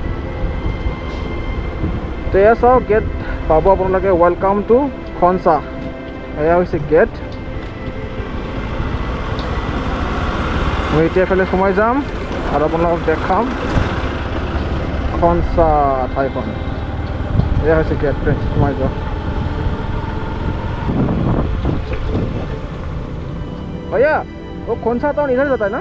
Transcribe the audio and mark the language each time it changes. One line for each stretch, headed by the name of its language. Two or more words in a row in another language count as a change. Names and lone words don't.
Assamese: তো এয়া চাওক গেট পাব আপোনালোকে,
English: welcome to
Assamese: খনসা। এয়া হৈছে গেট। মই এতিয়া এফালে সোমাই যাম আৰু আপোনালোকক দেখাম খনসা ঠাইখন। এয়া হৈছে
English: gate friends,
Assamese: সোমাই যাওক।
Hindi: भैया वो खनसा टाउन इधर जाता है ना?